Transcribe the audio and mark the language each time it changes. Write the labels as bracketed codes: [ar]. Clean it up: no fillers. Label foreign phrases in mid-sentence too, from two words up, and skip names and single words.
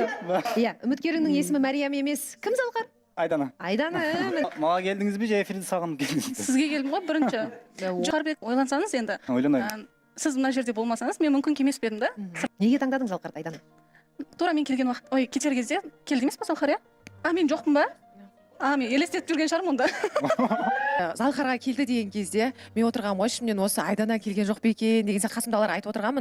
[kk] Иә, үміткеріңнің есімі Мәриям емес. Кім Залқар? Айдана. Айдана. [ky] Мага келдиңиз бе же эфирди сагынып келдиңиз? [kk] Сізге келдім ғой бірінші. Жарбек ойлансаңыз енді. Ойланайын. Сіз мына жерде болмасаңыз, мен мүмкін келмес пе едім да. Неге таңдадың Залқарды, Айдана? Тура мен келген уақыт, кетер кезде келді емес па Залқар, иә? Мен жоқпын ба? Мен елестетіп жүрген шығармын онда. Залқарға келді деген кезде мен отырғанмын ғой, ішімнен осы Айдана келген жоқ па екен деген сияқты қасымдағылар айтып отырғанмын.